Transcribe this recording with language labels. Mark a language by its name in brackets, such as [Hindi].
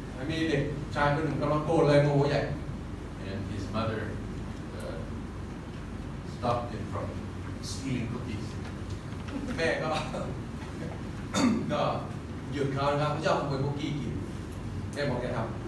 [Thai] มีเด็กชายคนหนึ่งกำลังโกรธเลยโมโหใหญ่ [English] and his mother stopped him from stealing cookies. [Thai] แม่ก็ ก็หยุดเขานะครับเขาชอบขโมยคุกกี้กินแม่บอกจะทำ